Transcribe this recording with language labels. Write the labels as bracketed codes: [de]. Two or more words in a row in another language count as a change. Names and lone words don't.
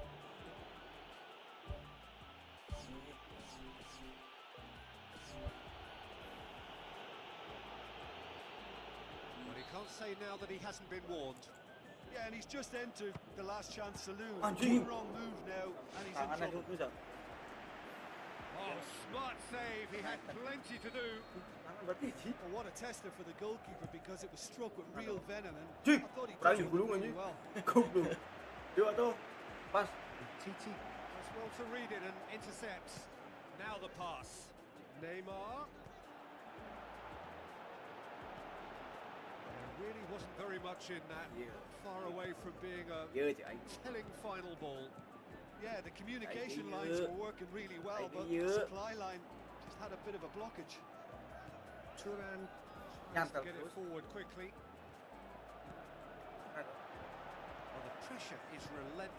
[en] But he can't say now that he hasn't been warned. Yeah, and he's just entered the last chance saloon. [id] Anjing. [en] One wrong move now, and he's in [id] Tangannya [en] trouble. [id] dulu. [en] Oh, smart save. He had plenty to do. [id] Tangan berarti sih. [en] Well, what a tester for the goalkeeper, because it was struck with real venom, and [su] Cik, [en] I thought he [id] kurang [en] touched it [id] gulung [en] really [id] anjing. [en] well. [id] Goblok. Yuk atuh. Pas. [en] Titi does well to read it and intercepts. Now the pass. Neymar. There really wasn't very much in that. Yeah. Far away from being a [su] Iya cik aing. [en] telling final ball. Yeah, the communication [id] Ayo. [en] lines were working really well, but [id] Ayo. [en] the supply line just had a bit of a blockage. Turan [su] Nyantel [en] get it [id] terus. [en] forward quickly. Well, the pressure is relentless.